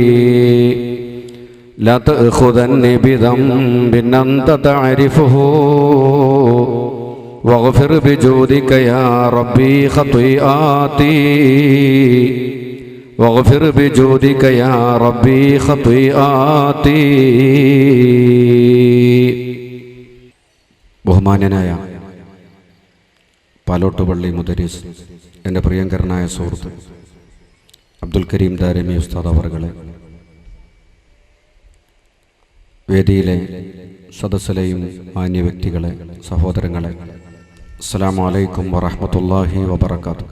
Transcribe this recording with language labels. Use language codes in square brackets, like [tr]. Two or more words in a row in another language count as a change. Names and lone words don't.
[ar] لا تأخذني بذنب أنت تعرفه واغفر بجودك يا ربي خطيئاتي. واغفر بجودك يا ربي خطيئاتي. [ml] ബഹുമാന്യനായ പാലോട്ടുപള്ളി മുദരിസ്, എൻ്റെ പ്രിയങ്കരനായ സുഹൃത്ത് അബ്ദുൽ കരീം ദാരിമി ഉസ്താദ് അവറുകളെ, വേദിയിലെ സദസ്സിലെയും മാന്യ വ്യക്തികളെ, സഹോദരങ്ങളെ, [ar] السلام عليكم ورحمة الله وبركاته.